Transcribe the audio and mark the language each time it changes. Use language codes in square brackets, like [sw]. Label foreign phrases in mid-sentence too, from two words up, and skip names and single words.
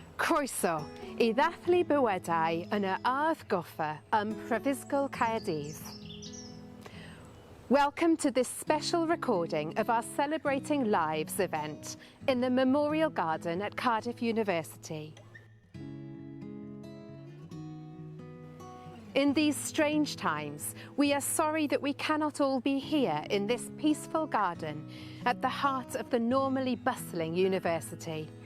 [cy] Croeso I ddathlu Bywydau yn y ardd goffa Prifysgol Caerdydd. [en] Welcome to this special recording of our Celebrating Lives event in the Memorial Garden at Cardiff University. In these strange times, we are sorry that we cannot all be here in this peaceful garden at the heart of the normally bustling university.